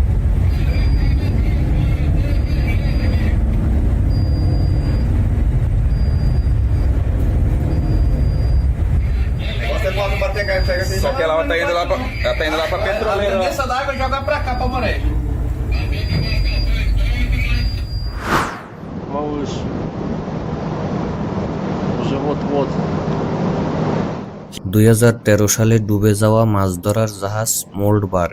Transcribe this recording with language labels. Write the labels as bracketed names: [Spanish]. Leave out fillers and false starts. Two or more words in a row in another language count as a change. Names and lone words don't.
[Portuguese] Você pode bater cá, pega assim. Só que ela tá indo lá pra Petroleira. Desça d'água e joga pra cá, pra maré. [Russian] Малыш. Уже вот-вот. [Bangla] 2013 সালে ডুবে যাওয়া মাছ ধরার জাহাজ মোল্ডবার্গ।